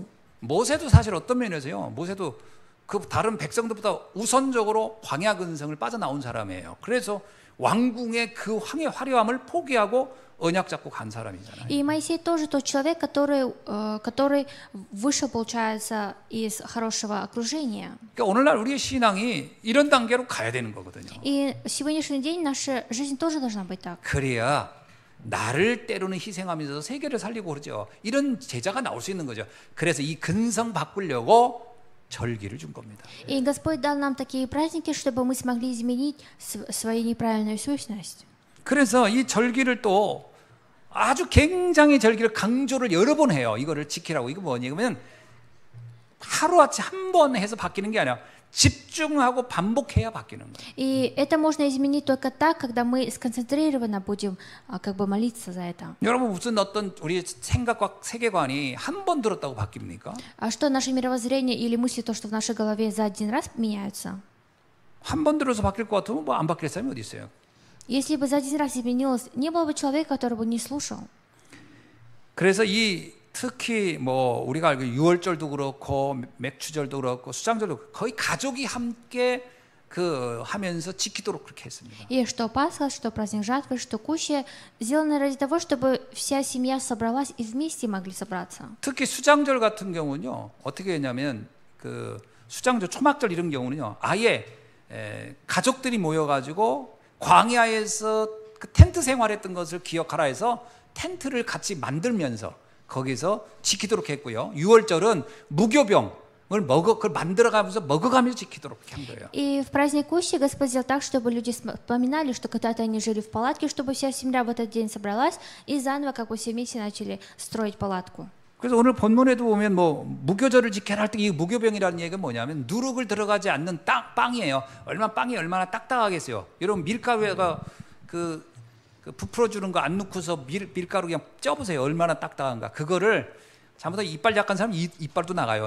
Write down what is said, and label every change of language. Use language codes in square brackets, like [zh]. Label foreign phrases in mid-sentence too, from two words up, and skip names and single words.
[ko] 모세도 사실 어떤 면에서요. 모세도 그 다른 백성들보다 우선적으로 광야 근성을 빠져나온 사람이에요. 그래서 왕궁의 그 화려함을 포기하고 언약 잡고 간 사람이잖아요. [ru] И Моисей тоже тот человек, который вышел, получается, из хорошего окружения. [ko] 그러니까 오늘날 우리의 신앙이 이런 단계로 가야 되는 거거든요. [ru] И сегодняшний день наша жизнь тоже должна быть так. [ko] 그래야 나를 때로는 희생하면서 세계를 살리고 그러죠. 이런 제자가 나올 수 있는 거죠. 그래서 이 근성 바꾸려고 절기를 준 겁니다. [ru] И Господь дал нам такие праздники, чтобы мы смогли изменить свою неправильную сущность. [ko] 그래서 이 절기를 또 아주 굉장히 절기를 강조를 여러 번 해요. 이거를 지키라고. 이거 뭐냐면 하루아침에 한 번 해서 바뀌는 게 아니라 집중하고 반복해야 바뀌는 거예요. [ru] И это можно изменить только так, когда мы сконцентрированно будем как бы молиться за это. [ko] 여러분 무슨 어떤 우리 생각과 세계관이 한 번 들었다고 바뀝니까? [ru] А что наше мировоззрение или мысли, то, что в нашей голове за один раз меняются? [ko] 한 번 들어서 바뀔 것 같으면 뭐 안 바뀔 사람이 어디 있어요? [ru] Если бы за один раз изменилось, не было бы человека, который бы не слушал. [ko] 그래서 이 특히 뭐 우리가 알고 유월절도 그렇고 맥추절도 그렇고 수장절도 그렇고 거의 가족이 함께 그 하면서 지키도록 그렇게 했습니다. [ru] И что Пасха, что праздник жатвы, что кущи сделаны ради того, чтобы вся семья собралась и вместе могли собраться. [ko] 특히 수장절 같은 경우는요. 어떻게 했냐면 그 수장절, 초막절 이런 경우는요. 아예 가족들이 모여가지고 광야에서 그 텐트 생활했던 것을 기억하라 해서 텐트를 같이 만들면서 거기서 지키도록 했고요. 유월절은 무교병 그걸 만들어가면서 먹어가면서 지키도록 한 거예요. [ru] И в праздник Кущи Господь сделал так, чтобы люди вспоминали, что когда-то они жили в палатке, чтобы вся семья в этот день собралась и заново как бы все вместе начали строить палатку. [ko] 그래서 오늘 본문에도 보면 뭐 무교절을 지켜라 할 때 이 무교병이라는 얘기가 뭐냐면 누룩을 들어가지 않는 빵이에요. 빵이 얼마나 딱딱하겠어요. 여러분 밀가루에가 그 부풀어 주는 거 안 넣고서 밀가루 그냥 쪄보세요. 얼마나 딱딱한가. 그거를 잘못하면 이빨 약한 사람 이빨도 나가요.